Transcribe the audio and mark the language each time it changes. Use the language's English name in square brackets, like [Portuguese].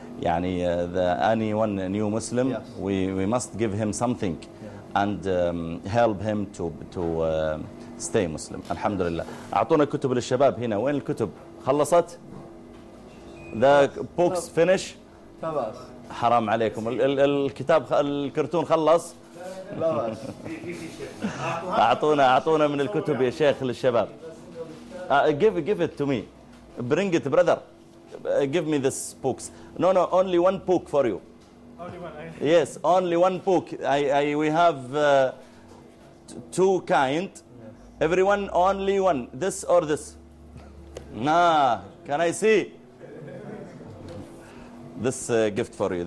[English] يعني the anyone new Muslim, yes. we must give him something, yeah. And help him to stay Muslim. [Arabic] الحمد لله. أعطونا كتب للشباب هنا. وين الكتب؟ خلصت؟ [English] The books finish. [Arabic] خلاص. حرام عليكم الكتاب الكرتون خلص خلاص أعطونا من الكتب يا شيخ للشباب [English] give it to me bring it brother give me this books no only one book for you only one yes only one book I we have two kind everyone only one this or this nah can I see This gift for you.